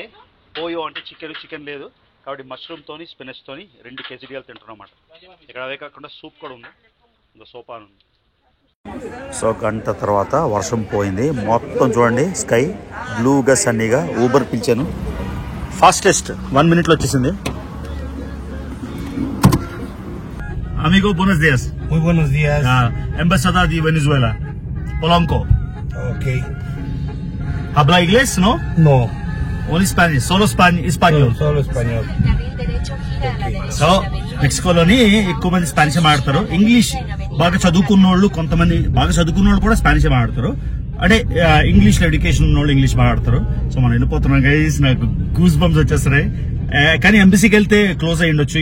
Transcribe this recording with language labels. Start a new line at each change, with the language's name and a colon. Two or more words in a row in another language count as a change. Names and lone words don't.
Telugu: పోయో అంటే చికెన్ లేదు కాబట్టి మష్రూమ్తోని, స్పినచ్తోని 2 కేజీలు తింటున్నాం అన్నమాట. ఇక్కడ అవే కాకుండా సూప్ కూడా ఉంది, ఇంకా సోపాన్ ఉంది. సో గంట తర్వాత వర్షం పోయింది మొత్తం. చూడండి,
English: sky blue
Telugu: సన్నీగా. ఊబర్ పిలిచాను, ఫాస్టెస్ట్ 1 minute వచ్చేసింది.
Spanish: Amigo, buenos días. Muy buenos días. Embajada de Venezuela, Polanco. Okay. ¿Habla inglés, no? No.
English: Only Spanish,
Spanish: solo español. Solo español.
Telugu: సో మెక్సికోలోని ఎక్కువ మంది స్పానిష్ మాట్లాడతారు. ఇంగ్లీష్ బాగా చదువుకున్న వాళ్ళు, కొంతమంది బాగా చదువుకున్న వాళ్ళు కూడా స్పానిష్ మాట్లాడతారు. అంటే ఇంగ్లీష్ లో ఎడ్యుకేషన్ ఉన్న వాళ్ళు ఇంగ్లీష్ మాట్లాడతారు. సో మనం వెళ్ళిపోతున్నాం గైస్, నాకు
English: goose bumps
Telugu: వచ్చేస్తున్నాయి. కానీ ఎంబసీకి వెళ్తే క్లోజ్ అయ్యి ఉండొచ్చు.